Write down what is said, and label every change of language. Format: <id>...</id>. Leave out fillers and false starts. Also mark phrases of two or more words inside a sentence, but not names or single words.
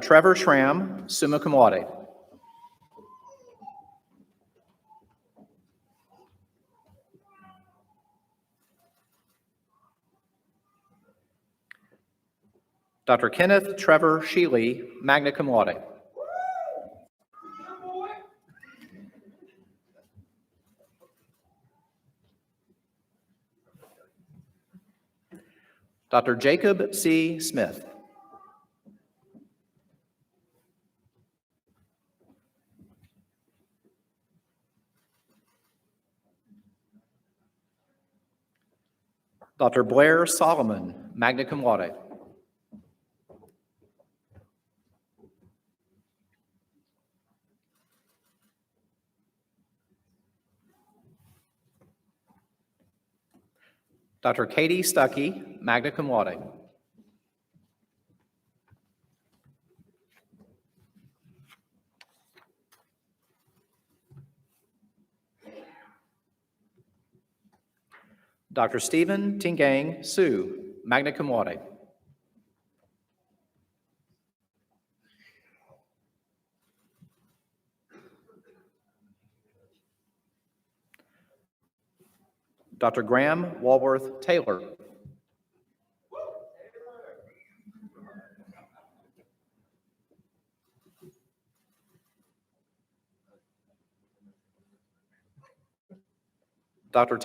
<en>Trevor Schramm,</en> <la>summa cum laude.</la> <en>Dr. Kenneth Trevor Sheely,</en> <la>magna cum laude.</la> <en>Dr. Jacob C. Smith. Dr. Blair Solomon,</en> <la>magna cum laude. Dr.</la> <en>Katie Stuckey,</en> <la>magna cum laude.</la> <en>Dr. Stephen Tingang Su,</en> <la>magna cum laude.</la> <en>Dr. Graham Walworth Taylor. Dr.</en>